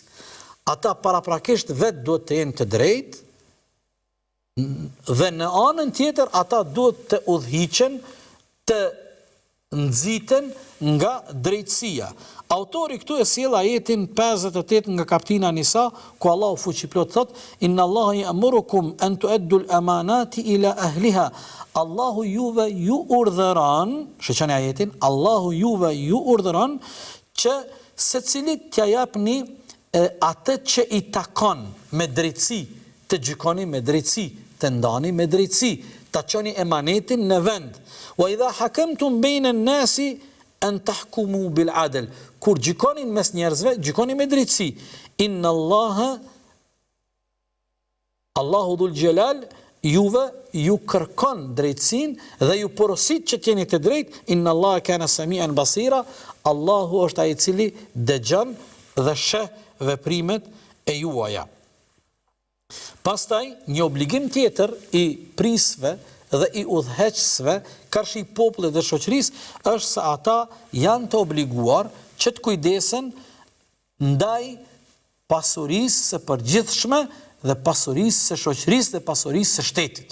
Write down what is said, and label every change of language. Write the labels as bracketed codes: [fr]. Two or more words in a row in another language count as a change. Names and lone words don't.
[sq] Ata paraprakisht vetë duhet të jenë të drejtë dhe në anën tjetër ata duhet të udhëhiqen, të nxiten nga drejtësia. Autori këtu e sjell ajetin 58 nga kaptina Nisa, ku Allahu fuqiplot thot: [ar] "إن الله يأمركم أن تؤدوا الأمانات إلى أهلها." [sq] Allahu juve ju urdhëron, shoqani ajetin, Allahu juve ju urdhëron që secilit t'ia japni atë që i takon me drejtësi, të gjykoni me drejtësi, të ndani me drejtësi, ta çoni emanetin në vend. [ar] وإذا حكمتم بين الناس أن تحكموا بالعدل. [sq] Kur gjykonin mes njerëzve, gjykoni me drejtësi. [ar] إن الله ذو الجلال [sq] juve ju kërkon drejtësinë dhe ju porosit që t'jeni të drejtë. [ar] إن الله كان سميعا بصيرا. [sq] Allahu është ai i cili dëgjon dhe sheh veprimet e juaja. Pastaj një obligim tjetër i prisve dhe i udhëheqësve karshi popullit dhe shoqërisë është se ata janë të obliguar që të kujdesen ndaj pasurisë së përgjithshme dhe pasurisë së shoqërisë dhe pasurisë së shtetit.